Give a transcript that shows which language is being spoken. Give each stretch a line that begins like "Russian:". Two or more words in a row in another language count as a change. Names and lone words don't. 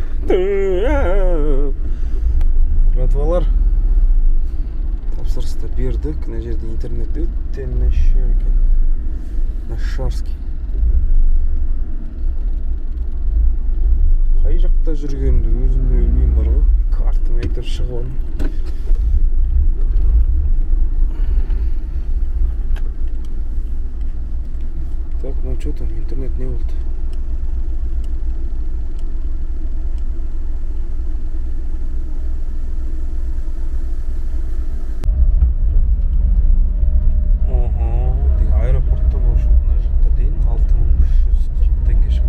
Kazakh: Братвалар, тапсырысты бердік. Мына жерде интернет өте нашар екен. Нашарский. Қай жақта жүргенімді өзім де білмеймін бар ғой. Картым айтып шығуын.
Russian: Так, ну что там, интернет
Kazakh: не болды. Аэропорттан ошо мына жаққа дейін 6340 теңге шықты.